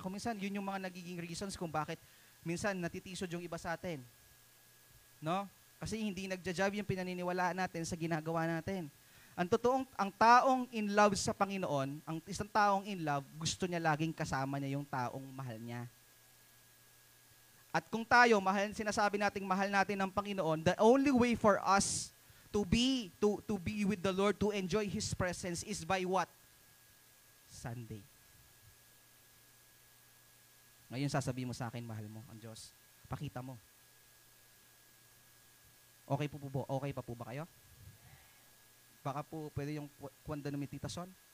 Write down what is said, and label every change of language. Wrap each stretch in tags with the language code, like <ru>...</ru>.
<tl>Kung minsan, yun yung mga nagiging reasons kung bakit minsan natitisod yung iba sa atin. No? Kasi hindi nagja-job yung pinaniniwalaan natin sa ginagawa natin. Ang taong in love sa Panginoon, ang isang taong in love, gusto niya laging kasama niya yung taong mahal niya. At kung tayo, sinasabi nating mahal natin ng Panginoon,</tl> <en>the only way for us to be with the Lord, to enjoy His presence is by what? Sunday.</en> <tl>Ngayon sasabihin mo sa akin, mahal mo ang Diyos. Pakita mo. Okay pa po ba kayo? Baka po pwede yung kwanda ng Tita Son.</tl>